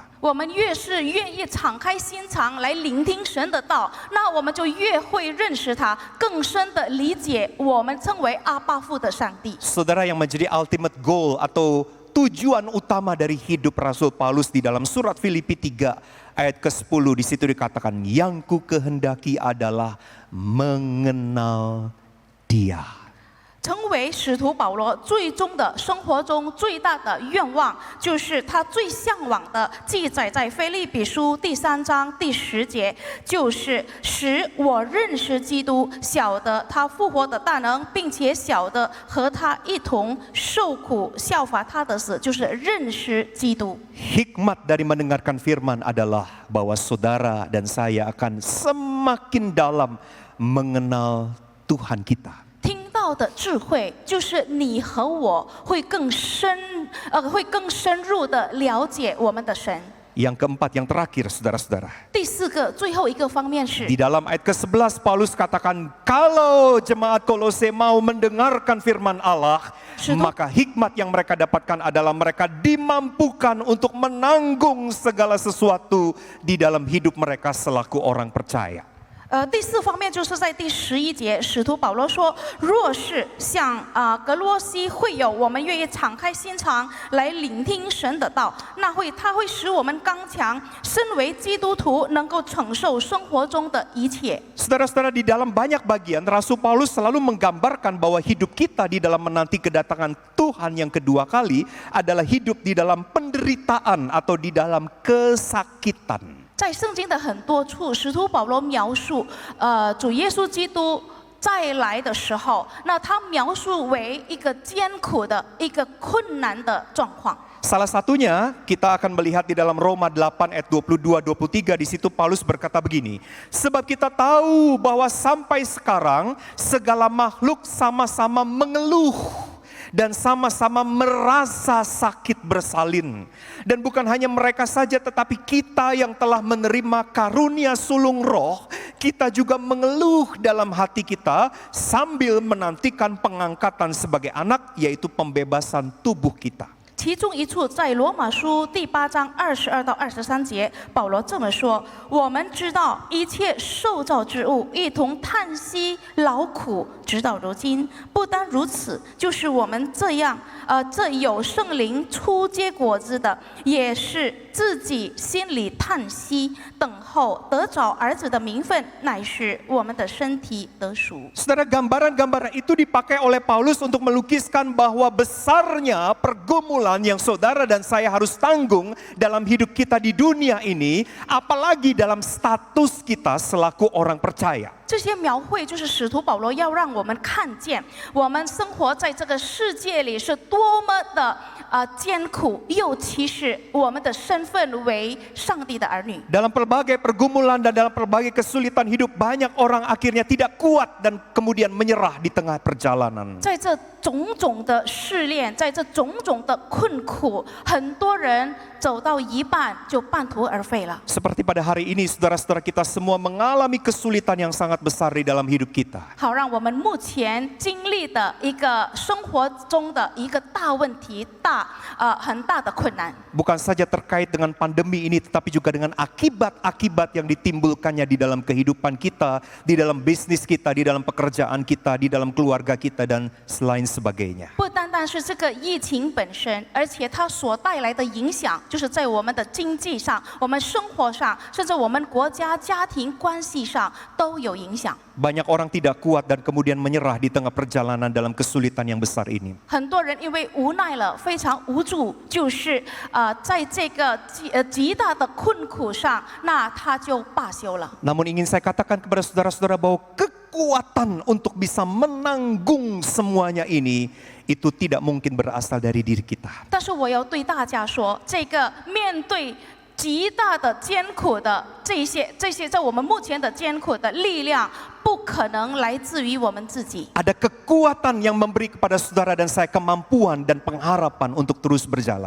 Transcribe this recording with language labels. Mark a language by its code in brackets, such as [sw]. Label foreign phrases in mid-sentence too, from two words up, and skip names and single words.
[zh] 我们越是愿意敞开心肠来聆听神的道，那我们就越会认识他，更深的理解我们称为阿爸父的上帝。 [id] Saudara, yang menjadi [en] ultimate goal [id] atau tujuan utama dari hidup Rasul Paulus di dalam surat Filipi 3 ayat ke-10, di situ dikatakan, yang ku kehendaki adalah mengenal Dia. [zh] 成为使徒保罗最终的生活中最大的愿望，就是他最向往的，记载在腓立比书第3章第10节，就是使我认识基督，晓得他复活的大能，并且晓得和他一同受苦，效法他的死，就是认识基督。 [id] Hikmat dari mendengarkan firman adalah bahwa saudara dan saya akan semakin dalam mengenal Tuhan kita. [zh] 听到的智慧，就是你和我会更深入的了解我们的神。 [id] Yang keempat, yang terakhir, saudara-saudara. [zh] 第4个，最后一个方面是 [id] Di dalam ayat ke-11 Paulus katakan, kalau jemaat Kolose mau mendengarkan firman Allah, maka hikmat yang mereka dapatkan adalah mereka dimampukan untuk menanggung segala sesuatu di dalam hidup mereka selaku orang percaya. [zh] 第4方面就是在第11节，使徒保罗说：“若是像格罗西会友，我们愿意敞开心肠来聆听神的道，他会使我们刚强，身为基督徒能够承受生活中的一切。” [id] Saudara-saudara, di dalam banyak bagian Rasul Paulus selalu menggambarkan bahwa hidup kita di dalam menanti kedatangan Tuhan yang kedua kali adalah hidup di dalam penderitaan atau di dalam kesakitan. [zh] 在圣经的很多处，使徒保罗描述，主耶稣基督再来的时候，那他描述为一个艰苦的、一个困难的状况。 [id] Salah satunya kita akan melihat di dalam Roma 8 ayat 22-23, di situ Paulus berkata begini, sebab kita tahu bahwa sampai sekarang segala makhluk sama-sama mengeluh dan sama-sama merasa sakit bersalin. Dan bukan hanya mereka saja, tetapi kita yang telah menerima karunia sulung roh, kita juga mengeluh dalam hati kita sambil menantikan pengangkatan sebagai anak, yaitu pembebasan tubuh kita. [zh] 其中一处在罗马书第8章22到23节，保罗这么说：“我们知道一切受造之物一同叹息劳苦，直到如今。不单如此，就是我们这有圣灵初结果子的，也是自己心里叹息，等候得着儿子的名分，乃是我们的身体得赎。” [id] Saudara, gambaran-gambaran itu dipakai oleh Paulus untuk melukiskan bahwa besarnya pergumulan yang saudara dan saya harus tanggung dalam hidup kita di dunia ini, apalagi dalam status kita selaku orang percaya. [zh] 这些描绘就是使徒保罗要让我们看见，我们生活在这个世界里是多么的艰苦，尤其是我们的身份为上帝的儿女。 [id] Dalam pelbagai pergumulan dan dalam pelbagai kesulitan hidup, banyak orang akhirnya tidak kuat dan kemudian menyerah di tengah perjalanan. [zh] 在这种种的试炼，在这种种的困苦，很多人走到一半就半途而废了。 [id] Seperti pada hari ini, saudara-saudara kita semua mengalami kesulitan yang sangat besar di dalam hidup kita. [zh] 好，让我们目前经历的一个生活中的一个大问题，很大的困难。 [id] Bukan saja terkait dengan pandemi ini, tetapi juga dengan akibat-akibat yang ditimbulkannya di dalam kehidupan kita, di dalam bisnis kita, di dalam pekerjaan kita, di dalam keluarga kita, dan selain sebagainya. [zh] 不单单是这个疫情本身，而且它所带来的影响，就是在我们的经济上、我们生活上，甚至我们国家家庭关系上都有影响。 [id] Banyak orang tidak kuat dan kemudian menyerah di tengah perjalanan dalam kesulitan yang besar ini. [zh] 很多人因为无奈了，非常无助，就是在这个极大的困苦上，那他就罢休了。 [id] Namun ingin saya katakan kepada saudara-saudara bahwa kekuatan untuk bisa menanggung semuanya ini, itu tidak mungkin berasal dari diri kita. [zh] 但是我要对大家说，这个面对极大的艰苦的这些在我们目前的艰苦的力量，不可能来自于我们自己。 [id] Ada kekuatan yang memberi kepada saudara dan saya kemampuan dan pengharapan untuk terus berjalan.